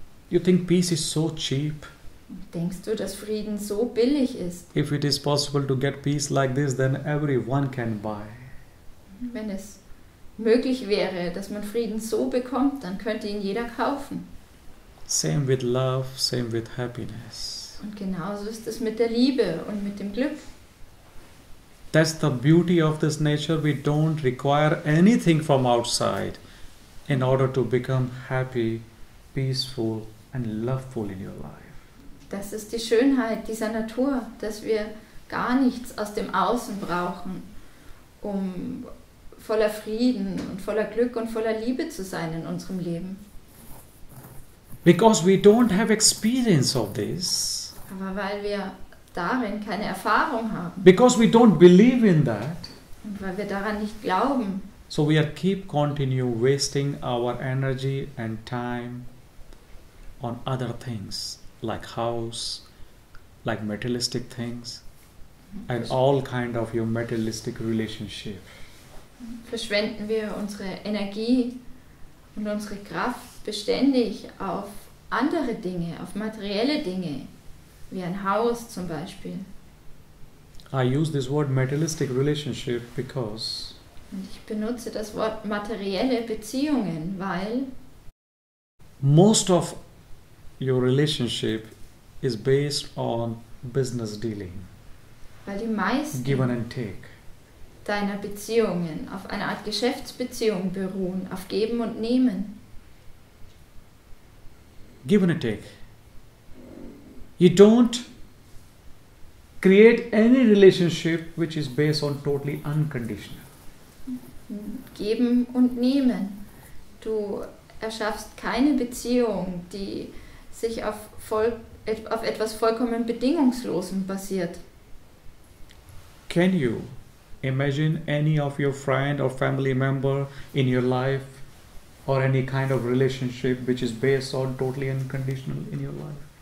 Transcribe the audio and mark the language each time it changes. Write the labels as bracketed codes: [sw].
[en] You think peace is so cheap? [de] Denkst du, dass Frieden so billig ist? [en] If it is possible to get peace like this, then everyone can buy. [de] Wenn es möglich wäre, dass man Frieden so bekommt, dann könnte ihn jeder kaufen. [en] Same with love, same with happiness. [de] Und genauso ist es mit der Liebe und mit dem Glück. [en] That's the beauty of this nature. We don't require anything from outside in order to become happy, peaceful and loveful in your life. [de] Das ist die Schönheit dieser Natur, dass wir gar nichts aus dem Außen brauchen, um voller Frieden und voller Glück und voller Liebe zu sein in unserem Leben. [en] Because we don't have experience of this. [de] Aber weil wir darin keine Erfahrung haben. [en] Because we don't believe in that. [de] Und weil wir daran nicht glauben. [en] So we are continue wasting our energy and time on other things like house, like materialistic things, and all kind of your materialistic relationship. [de] Verschwenden wir unsere Energie und unsere Kraft beständig auf andere Dinge, auf materielle Dinge, wie ein Haus zum Beispiel. [en] I use this word materialistic relationship because [de] Und ich benutze das Wort materielle Beziehungen, weil [en] most of your relationship is based on business dealing, [de] die meisten [en] give and take. [de] deiner Beziehungen auf einer Art Geschäftsbeziehung beruhen, auf Geben und Nehmen. [en] Give and take. You don't create any relationship which is based on totally unconditional. [de] Geben und Nehmen. Du erschaffst keine Beziehung, die sich auf etwas vollkommen Bedingungslosem basiert. [en] Can you imagine any of your friend or family member in your life or any kind of relationship which is based on totally unconditional in your life?